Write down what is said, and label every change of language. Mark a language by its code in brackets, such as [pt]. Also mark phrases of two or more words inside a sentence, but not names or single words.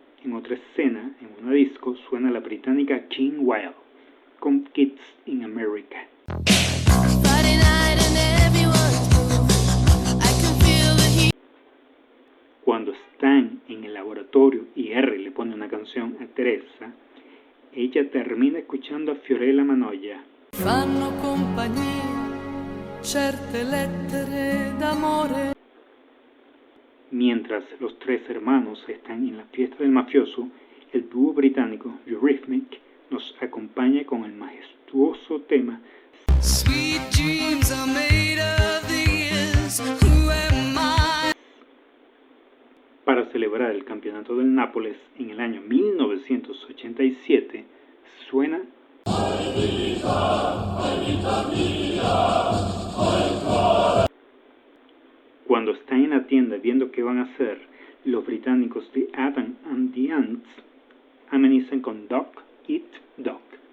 [es] en otra escena, en una disco, suena la británica King Wild con Kids in America. Cuando están en el laboratorio y R le pone una canción a Teresa, ella termina escuchando a Fiorella Mannoia. [it] Fanno compagnia certe lettere d'amore. [es] Mientras los tres hermanos están en la fiesta del mafioso, el dúo británico Eurythmics nos acompaña con el majestuoso tema [en] Sweet dreams are made of these. Who am I? [es] Para celebrar el campeonato del Nápoles en el año 1987, suena Cuando están en la tienda viendo qué van a hacer, los británicos de Adam and the Ants amenizan con Doc Eat Doc.